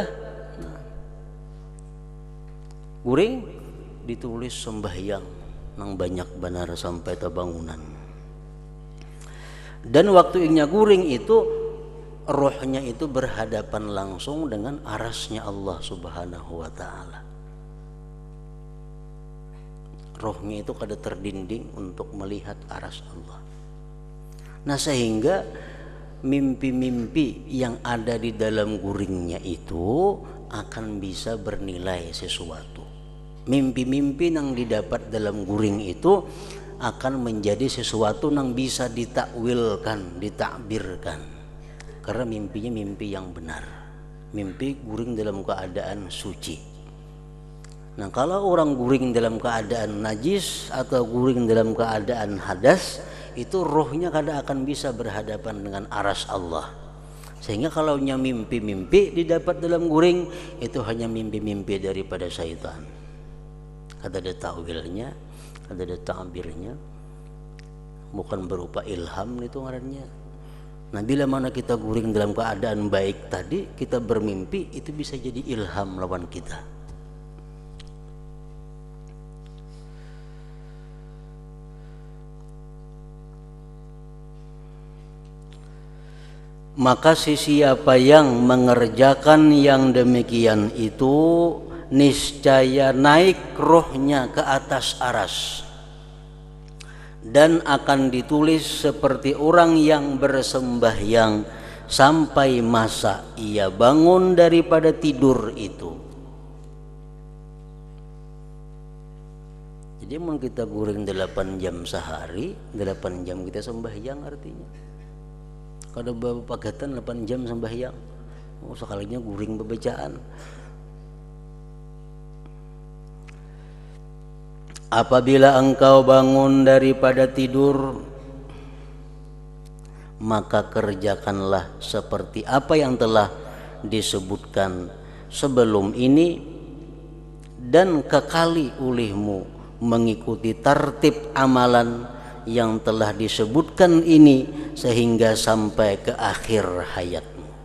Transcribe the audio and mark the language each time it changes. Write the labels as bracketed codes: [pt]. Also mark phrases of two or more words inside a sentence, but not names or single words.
[bjn] Nah, guring ditulis sembahyang nang banyak benar sampai tabangunan. [id] Dan waktunya guring itu rohnya itu berhadapan langsung dengan arasnya Allah Subhanahu wa ta'ala. [bjn] Rohnya itu kada terdinding untuk melihat aras Allah. [id] Nah, sehingga mimpi-mimpi yang ada di dalam guringnya itu akan bisa bernilai sesuatu. Mimpi-mimpi yang didapat dalam guring itu akan menjadi sesuatu yang bisa ditakwilkan, ditakbirkan. Karena mimpinya mimpi yang benar. Mimpi guring dalam keadaan suci. [bjn] Nah, kalau orang guring dalam keadaan najis atau guring dalam keadaan hadas, itu rohnya kada akan bisa berhadapan dengan aras Allah. [id] Sehingga kalau mimpi-mimpi didapat dalam guring, itu hanya mimpi-mimpi daripada syaitan. [bjn] Kada ada ta'wilnya, kada ada ta'birnya, bukan berupa ilham itu ngarannya. [id] Nah, bila mana kita guring dalam keadaan baik tadi, kita bermimpi, itu bisa jadi ilham lawan kita. Maka siapa yang mengerjakan yang demikian itu niscaya naik rohnya ke atas aras dan akan ditulis seperti orang yang bersembahyang sampai masa ia bangun daripada tidur itu. Jadi mau kita guring 8 jam sehari, 8 jam kita sembahyang artinya. [bjn] Kada pagatan 8 jam sembahyang. Sekalinya guring bebacaan. [id] Apabila engkau bangun daripada tidur, maka kerjakanlah seperti apa yang telah disebutkan sebelum ini dan kekali olehmu mengikuti tertib amalan yang telah disebutkan ini sehingga sampai ke akhir hayatmu.